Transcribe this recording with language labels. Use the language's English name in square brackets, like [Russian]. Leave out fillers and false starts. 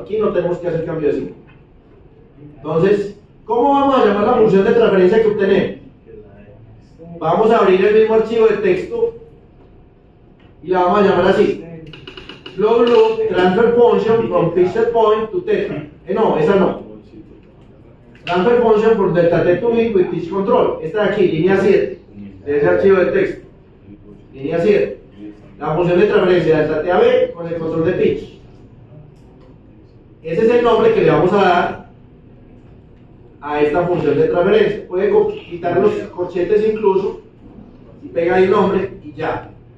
[Spanish] Aquí no tenemos que hacer cambio de signo. Entonces, ¿cómo vamos a llamar la función de transferencia que obtenemos? Vamos a abrir el mismo archivo de texto y la vamos a llamar así: [English] flow loop transfer function from pitch point to theta. [Spanish] No, esa no. [English] Transfer function from delta T to B with pitch control. [Spanish] Esta de aquí, línea 7, de ese archivo de texto. Línea 7. La función de transferencia delta T a B con el control de pitch. Ese es el nombre que le vamos a dar a esta función de transferencia. Puede quitar los corchetes incluso y pega ahí el nombre y ya.